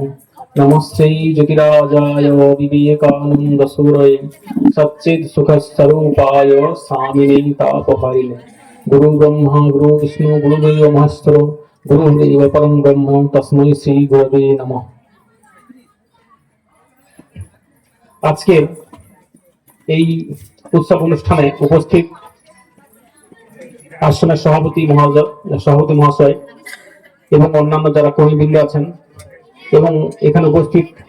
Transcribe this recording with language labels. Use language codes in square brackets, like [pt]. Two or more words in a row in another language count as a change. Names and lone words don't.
[sa] नमस्ते ज्योतिराजाय विवेकानन्दसूरये सच्चित्सुखस्वरूपाय स्वामिने तापहरिणे। गुरु ब्रह्मा गुरु विष्णु गुरुदेव महेश्वर गुरुदेव परं ब्रह्म तस्मै श्री गुरवे नमः। [bn] আজকের এই উৎসব অনুষ্ঠানে উপস্থিত আশ্রমের সভাপতি মহাশয় এবং অন্যান্য যারা কর্মীবৃন্দ আছেন এবং এখানে উপস্থিত